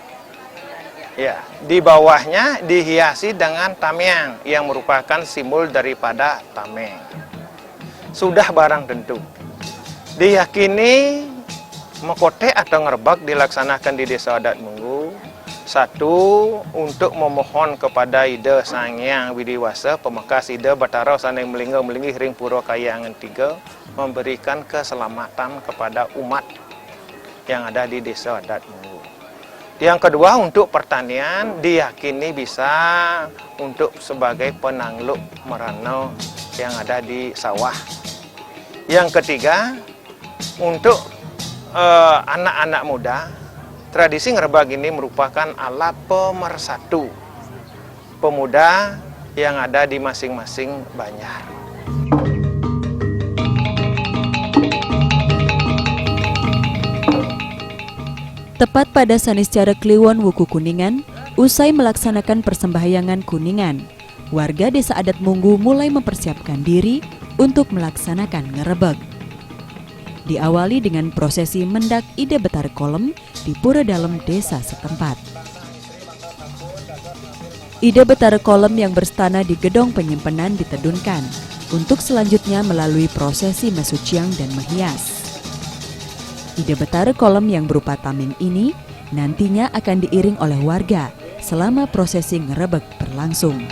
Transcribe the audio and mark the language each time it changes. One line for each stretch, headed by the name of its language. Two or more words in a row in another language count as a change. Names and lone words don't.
Indonesian: Ya, di bawahnya dihiasi dengan tameng yang merupakan simbol daripada tameng. Sudah barang tentu. Diyakini mekotek atau ngerebeg dilaksanakan di Desa Adat Munggu. Satu, untuk memohon kepada Ida Sang Hyang Widiwasa,
Balinese: Pemekas Ida Batara Sanai Melingga-Melinggi Ring Pura Kayangan 3,
Indonesian: memberikan keselamatan kepada umat yang ada di Desa Adat Munggu. Yang kedua, untuk pertanian diyakini bisa untuk sebagai penangluk merana yang ada di sawah. Yang ketiga, untuk anak-anak muda, tradisi ngerebeg ini merupakan alat pemersatu pemuda yang ada di masing-masing banjar. Tepat pada Saniscara Kliwon Wuku Kuningan, usai melaksanakan persembahyangan Kuningan, warga Desa Adat Munggu mulai mempersiapkan diri untuk melaksanakan ngerebeg. Diawali dengan prosesi mendak Ida Betara Kolem di Pura Dalem desa setempat. Ida Betara Kolem yang berstana di gedong penyimpanan ditedunkan untuk selanjutnya melalui prosesi mesuciang dan menghias. Ida Betara Kolem yang berupa tameng ini nantinya akan diiring oleh warga selama prosesi ngerebeg berlangsung.